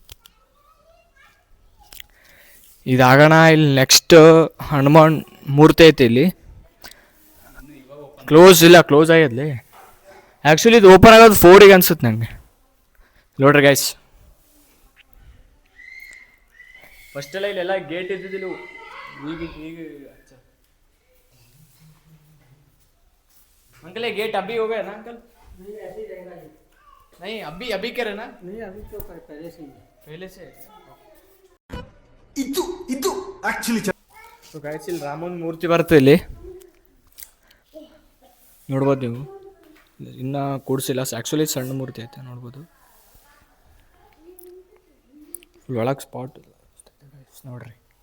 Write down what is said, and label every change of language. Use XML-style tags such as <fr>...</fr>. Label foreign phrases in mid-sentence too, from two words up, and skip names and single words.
<kn>ಇದಾಗೋಣ ಇಲ್ಲಿ ನೆಕ್ಸ್ಟ್ ಹನುಮಾನ್ ಮೂರ್ತಿ ಐತೆ. ಇಲ್ಲಿ ಕ್ಲೋಸ್ ಆಗ್ಯದ್ಲಿ. ಆ್ಯಕ್ಚುಲಿ ಇದು ಓಪನ್ ಆಗೋದು 4ಗೆ ಅನ್ಸುತ್ತೆ ನನಗೆ. ನೋಡ್ರಿ ಗೈಸ್, ಫಸ್ಟೆಲ್ಲ ಇಲ್ಲೆಲ್ಲ ಗೇಟ್ ಇದ್ದಿದ್ದಿಲ್ಲ.</kn> <hi>ಈಗ अंकल ये गेट अभी हो गया ना अंकल? नहीं अभी कह रहे ना? नहीं अभी तो पहले से</hi> <kn>ಇದು ಆಕ್ಚುಲಿ ಸೊ ಗೈಸ್ ಇಲ್ಲಿ ರಾಮನ ಮೂರ್ತಿ ಬರುತ್ತೆ. ಇಲ್ಲಿ ನೋಡ್ಬೋದು ನೀವು, ಇನ್ನೂ ಕೂಡಿಸಿಲ್ಲ. ಆ್ಯಕ್ಚುಲಿ ಸಣ್ಣ ಮೂರ್ತಿ ಐತೆ, ನೋಡ್ಬೋದು. ಒಳಗೆ ಸ್ಪಾಟ್ ನೋಡ್ರಿ.</kn>